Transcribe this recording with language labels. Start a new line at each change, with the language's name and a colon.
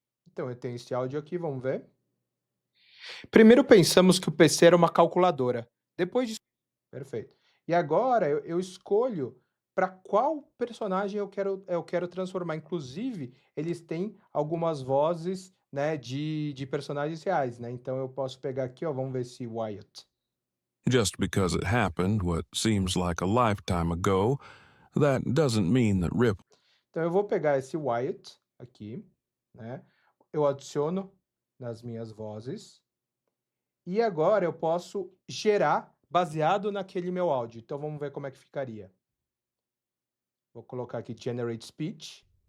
Portuguese: Então, eu tenho esse áudio aqui, vamos ver. Primeiro pensamos que o PC era uma calculadora. Depois Perfeito. E agora eu escolho para qual personagem eu quero transformar. Inclusive, eles têm algumas vozes, né, de personagens reais, né? Então eu posso pegar aqui, ó, vamos ver se Wyatt.
English: Just because it happened what seems like a lifetime ago, that doesn't mean that Rip.
Portuguese: Então eu vou pegar esse Wyatt aqui, né? Eu adiciono nas minhas vozes. E agora eu posso gerar baseado naquele meu áudio. Então vamos ver como é que ficaria. Vou colocar aqui Generate Speech.